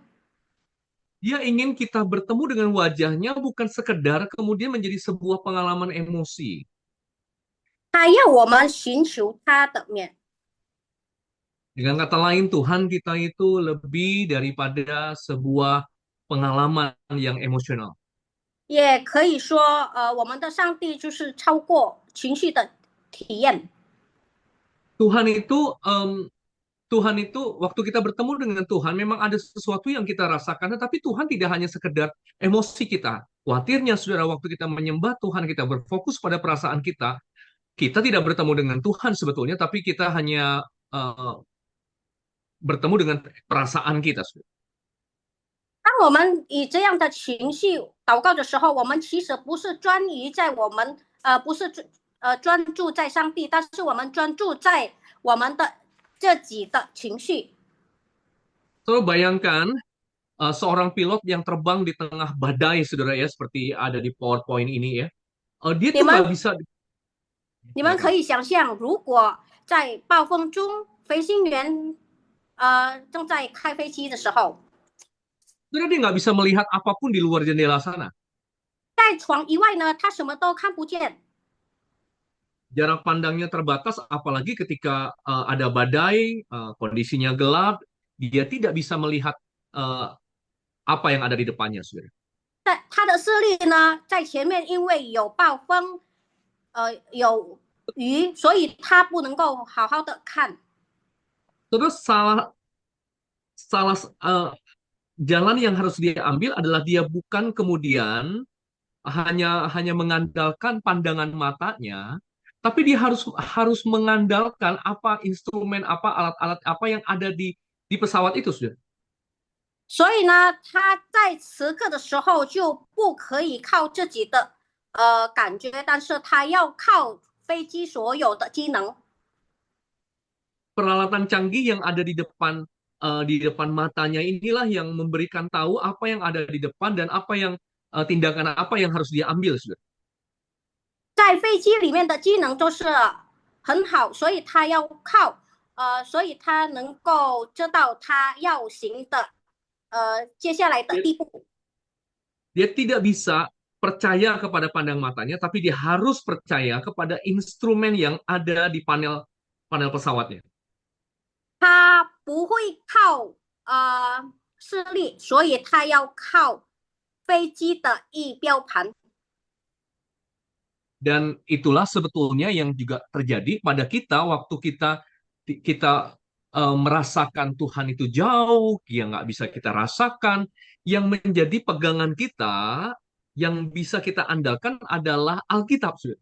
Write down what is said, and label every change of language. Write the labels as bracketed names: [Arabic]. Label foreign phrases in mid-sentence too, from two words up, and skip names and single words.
[Indonesian] Dia ingin kita bertemu dengan wajahnya bukan sekedar kemudian menjadi sebuah pengalaman emosi. [Chinese] 他要我们寻求他的面。 [Indonesian] Dengan kata lain, Tuhan kita itu lebih daripada sebuah pengalaman yang emosional. [Chinese] 也可以说，我们的上帝就是超过情绪的体验。 [Indonesian] Tuhan itu, Tuhan itu waktu kita bertemu dengan Tuhan memang ada sesuatu yang kita rasakan, tetapi Tuhan tidak hanya sekedar emosi kita. Khawatirnya, saudara, waktu kita menyembah Tuhan, kita berfokus pada perasaan kita tidak bertemu dengan Tuhan sebetulnya, tapi kita hanya bertemu dengan perasaan kita, saudara. [Chinese] 当我们以这样的情绪祷告的时候，我们其实不是专于在我们不是专注在上帝，但是我们专注在我们的自己的情绪。 [Indonesian] So, bayangkan seorang pilot yang terbang di tengah badai, saudara ya, seperti ada di PowerPoint ini ya. Dia [Chinese] 你 [Indonesian] tuh nggak [Chinese] 们 [Indonesian] bisa. [Chinese] 你们可以想象，如果在暴风中，飞行员正在开飞机的时候， [Indonesian] Saudara, dia nggak bisa melihat apapun di luar jendela sana. [Chinese] 在床以外呢，他什么都看不见。 [Indonesian] Jarak pandangnya terbatas, apalagi ketika ada badai, kondisinya gelap, dia tidak bisa melihat apa yang ada di depannya, saudara. [Chinese] 但他的视力呢，在前面因为有暴风，有雨，所以他不能够好好的看。 [Indonesian] Terus salah jalan yang harus dia ambil adalah dia bukan kemudian hanya mengandalkan pandangan matanya, tapi dia harus mengandalkan apa instrumen apa alat-alat apa yang ada di pesawat itu, sudah. [Chinese] 所以呢，他在此刻的时候就不可以靠自己的感觉，但是他要靠飞机所有的机能。 [Indonesian] Peralatan canggih yang ada di depan matanya inilah yang memberikan tahu apa yang ada di depan dan apa yang tindakan apa yang harus dia ambil, sudah. [Chinese] 在飞机里面的机能都是很好，所以他要靠所以他能够知道他要行的接下来的地步。 [Indonesian] Dia tidak bisa percaya kepada pandang matanya, tapi dia harus percaya kepada instrumen yang ada di panel pesawatnya. [Chinese] 他不会靠视力，所以他要靠飞机的仪表盘。 [Indonesian] Dan itulah sebetulnya yang juga terjadi pada kita waktu kita merasakan Tuhan itu jauh, yang nggak bisa kita rasakan, yang menjadi pegangan kita, yang bisa kita andalkan adalah Alkitab, sudah.